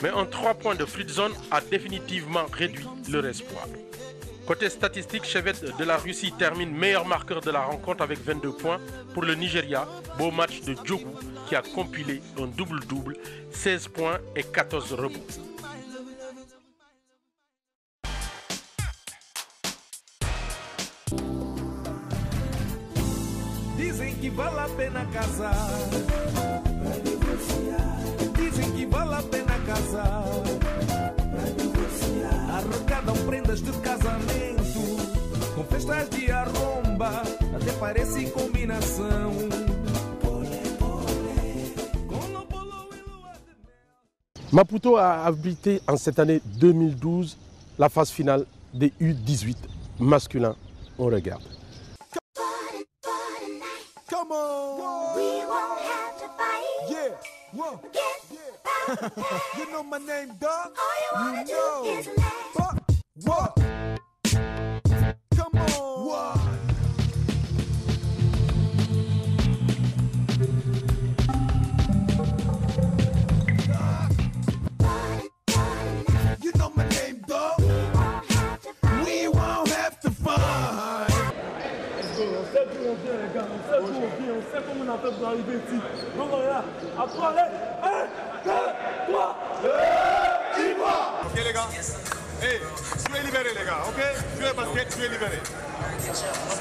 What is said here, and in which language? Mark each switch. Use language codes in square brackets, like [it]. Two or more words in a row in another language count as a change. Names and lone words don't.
[fr] Mais un 3 points de Fritzson a définitivement réduit leur espoir. Côté statistique, Chevette de la Russie termine meilleur marqueur de la rencontre avec 22 points. Pour le Nigeria, beau match de Djougou qui a compilé un double-double, 16 points et 14 rebonds. [pt] Dizem que vale a pena casar, dizem que vale a pena casar, arrecadam prendas de casamento, com festas de arromba, até parece combinação. [fr] Maputo a abrité en cette année 2012 la phase finale des U18 masculins. On regarde. [en] Come on! We won't have to fight. Yeah, whoa. Yeah. You know my name, dog. All you know is laugh. What? Come on! What? You know my name, dog. We won't have to fight. [fr] On sait d'où on vient, les gars. On sait d'où on vient. On sait comment on a fait pour arriver ici. Donc on est là. À toi, allez. 1, 2, 3. Et Ivoire. Ok, les gars. Hey, tu es libéré, les gars. Ok, tu es basket, tu es libéré. Ok.